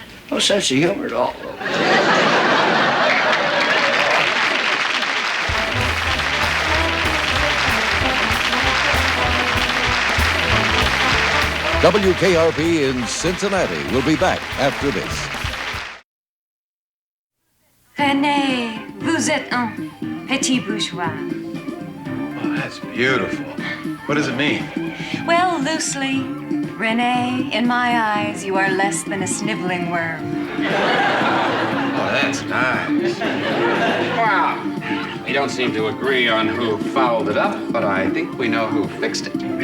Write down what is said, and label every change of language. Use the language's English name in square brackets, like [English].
[English] No sense of humor at all. WKRP in Cincinnati will be back after this. [French] René, vous êtes un petit bourgeois. [English] Oh, that's beautiful. What does it mean? Well, loosely, René, in my eyes, you are less than a sniveling worm. Oh, that's nice. Wow. We don't seem to agree on who fouled it up, but I think we know who fixed it.